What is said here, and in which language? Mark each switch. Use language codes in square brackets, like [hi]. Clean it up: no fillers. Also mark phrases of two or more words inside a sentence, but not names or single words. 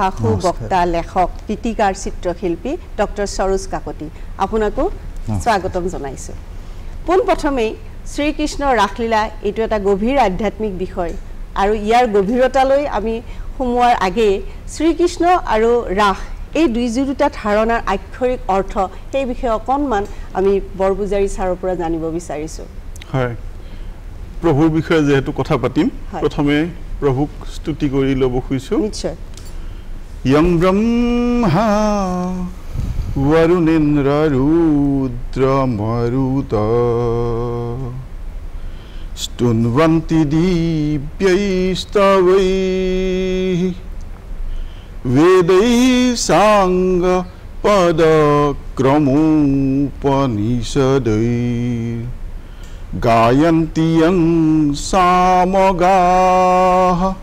[as] সুবক্তা লেখক গীতিকাৰ চিত্ৰশিল্পী ডক্টৰ সৰোজ কাকতি আপোনাকো স্বাগতম জনাইছোঁ পোনপ্ৰথমেই শ্ৰীকৃষ্ণৰ ৰাসলীলা এইটো এটা গভীৰ আধ্যাত্মিক বিষয় আৰু ইয়াৰ গভীৰতালৈ আমি সোমোৱাৰ আগেয়ে শ্ৰীকৃষ্ণ আৰু ৰাস এই দুটা ধাৰণাৰ আক্ষৰিক অৰ্থ সেই বিষয়ে অকণমান আমি বৰপূজাৰী ছাৰৰ পৰা জানিব বিচাৰিছোঁ হয় প্ৰভুৰ বিষয়ে যেহেতু কথা পাতিম প্ৰথমে প্ৰভুক স্তুতি কৰি ল'ব খুজিছোঁ নিশ্চয় [sa] ইয়ং ব্ৰহ্মা वरुणेन्द्र रुद्र मरुत स्तुन्वन्ति दिव्यैस्तवैः वेदैः साङ्ग पदक्रमोपनिषदैः गायन्ति यं सामगाः